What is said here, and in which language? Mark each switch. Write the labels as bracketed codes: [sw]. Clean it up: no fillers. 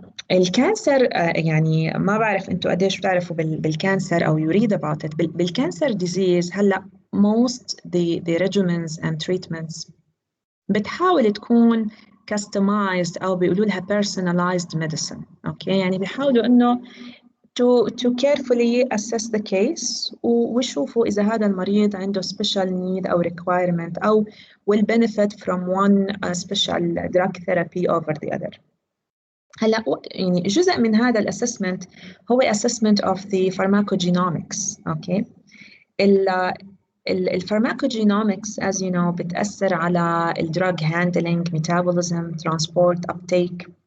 [ar] الكانسر يعني ما بعرف انتوا قديش بتعرفوا بالكانسر او [en] you read about it. بالكانسر disease هلا most the regimens and treatments [ar] بتحاول تكون [en] customized [ar] او بيقولوا لها [en] personalized medicine. [ar] اوكي. [en] يعني بيحاولوا انه to carefully assess the case [ar] ويشوفوا اذا هذا المريض عنده [en] special need او requirement او will benefit from one special drug therapy over the other. [ar] هلا يعني جزء من هذا الاسسمنت هو [en] assessment of the pharmacogenomics. Okay الفارماكوجينومكس as you know [ar] بتأثر على الدراج [en] handling, metabolism, transport, uptake.